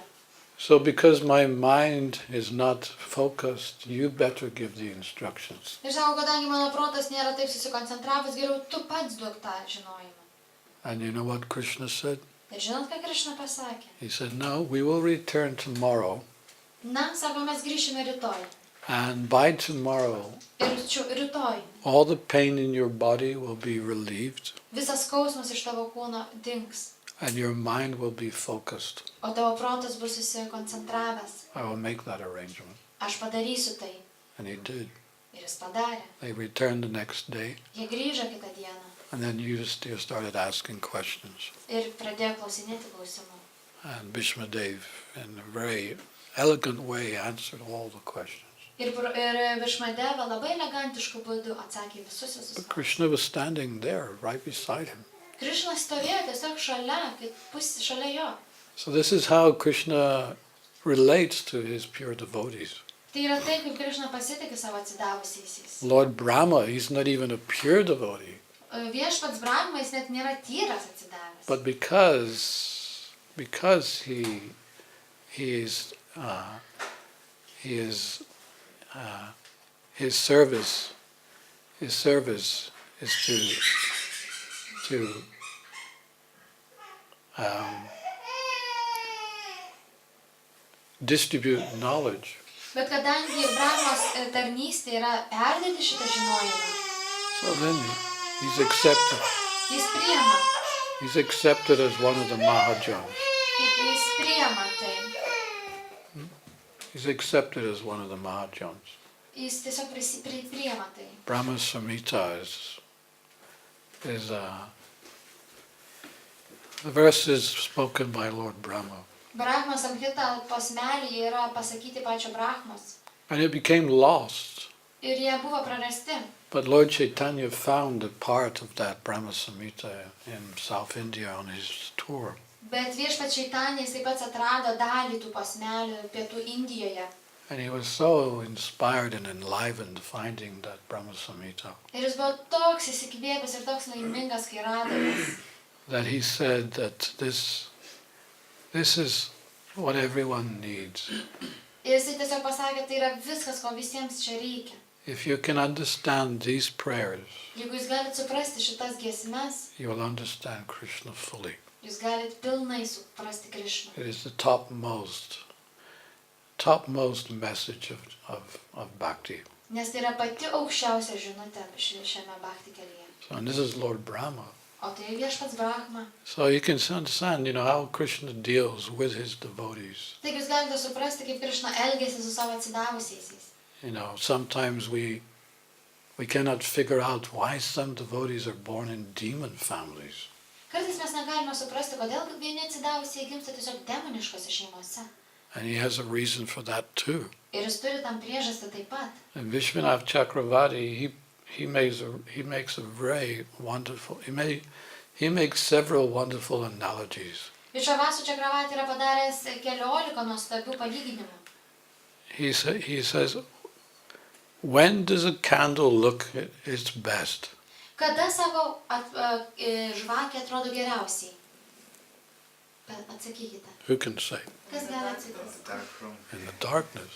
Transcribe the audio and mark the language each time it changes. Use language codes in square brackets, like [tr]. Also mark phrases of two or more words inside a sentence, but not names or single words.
[en] So because my mind is not focused, you better give the instructions. [lt] Ir sako, kadangi mano protas nėra taip susikoncentravęs, geriau tu pats duok tą žinojimą. [en] And you know what Krishna said? [lt] Ir žinot, ką Krishna pasakė? [en] He said, no, we will return tomorrow. [lt] Na, sako, mes grįšime rytoj. [en] And by tomorrow, [lt] Ir rytoj [en] all the pain in your body will be relieved. [lt] visas skausmas iš tavo kūno dings. [en] And your mind will be focused. [lt] O tavo protas bus susikoncentravęs. [en] I will make that arrangement. [lt] Aš padarysiu tai. [en] And he did. [lt] Ir jis padarė. [en] They returned the next day. [lt] Jie grįžo kitą dieną. [en] And then Yudhisthira started asking questions. [lt] Ir pradėjo klausinėti klausimų. [en] And Bhishmadev, in a very elegant way, answered all the questions. [lt] Ir Bhishmadeva labai elegantišku būdu atsakė visus [en] But Krishna was standing there, right beside him. [lt] Krišna stovėjo tiesiog šalia jo. [en] So this is how Krishna relates to his pure devotees. [lt] Tai yra taip, kaip Krišna pasitikė savo atsidavusiaisiais. [en] Lord Brahma, he's not even a pure devotee. [lt] Viešpats Brahma, jis net nėra tyras atsidavęs. [en] But because his service is to distribute knowledge. [lt] Bet kadangi Brahmos tarnystė yra perdėti šitą žinojimą, [en] So then he's accepted. [lt] jis priema. [en] He's accepted as one of the Mahajans. [lt] Jis priema tai. [en] He's accepted as one of the Mahajans. [lt] Jis tiesiog priema tai. [en] Brahma Samhita is the verse is spoken by Lord Brahma. [lt] Brahma Samhita posmelyje yra pasakyti pačio Brahmos. [en] And it became lost. [lt] Ir jie buvo prarasti. [en] But Lord Chaitanya found a part of that Brahma Samhita in South India on his tour. [lt] Bet viešpats Čaitanija jisai pats atrado dalį tų posmelių pietų Indijoje. [en] And he was so inspired and enlivened finding that Brahma Samhita [lt] Ir jis buvo toks įsikvėpęs ir toks laimingas, kai rado jas. [en] that he said that this is what everyone needs. [lt] Ir jisai tiesiog pasakė, tai yra viskas, ko visiems čia reikia. [en] If you can understand these prayers, [lt] Jeigu jūs galite suprasti šitas giesmes, [en] you will understand Krishna fully. [lt] jūs galite pilnai suprasti Krišną. [en] It is the topmost message of Bhakti. [lt] Nes tai yra pati aukščiausia žinutė šiame Bhakti kelyje. [en] So, and this is Lord Brahma. [lt] O tai viešpats Brahma. [en] So you can understand, how Krishna deals with his devotees. [lt] Taigi jūs galite suprasti, kaip Krišna elgėsi su savo atsidavusiaisiais. [en] Sometimes we cannot figure out why some devotees are born in demon families. [lt] Kartais mes negalime suprasti, kodėl vieni atsidavusieji gimsta tiesiog demoniškose šeimose. [en] And he has a reason for that too. [lt] Ir jis turi tam priežastį taip pat. [en] And Vishwanath Chakravarti, he makes a very wonderful, he makes several wonderful analogies. [lt] Višavasų Čakravati yra padaręs 14 nuostabių palyginimų. [en] He says, when does a candle look at its best? [lt] Kada savo žvakė atrodo geriausiai? Atsakykite. [en] Who can say? [lt] Kas gali atsakyti? [en] In the darkness.